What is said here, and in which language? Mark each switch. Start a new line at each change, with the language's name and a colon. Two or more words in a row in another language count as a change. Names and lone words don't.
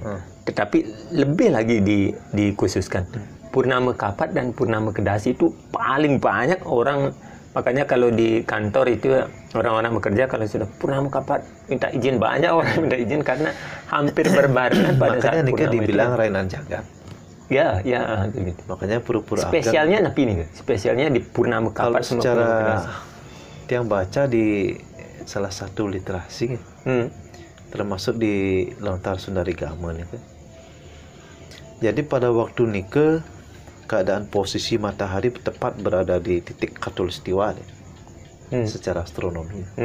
Indonesian: Tetapi lebih lagi dikhususkan purnama kapat dan purnama kedasi itu paling banyak orang. Makanya kalau di kantor itu orang-orang bekerja kalau sudah purnama kapat minta izin, banyak orang minta izin karena hampir berbarengan pada saat purnama. Makanya dibilang
Balinese: Rainan Jagat.
Indonesian: Ya, gitu. Makanya pura-pura spesialnya napi nih, spesialnya di purnama kapat. Kalau secara yang baca di salah satu literasi, termasuk di Lontar Sundari Gama nih. Jadi pada waktu nikah, keadaan posisi matahari tepat berada di titik khatulistiwa secara astronomi.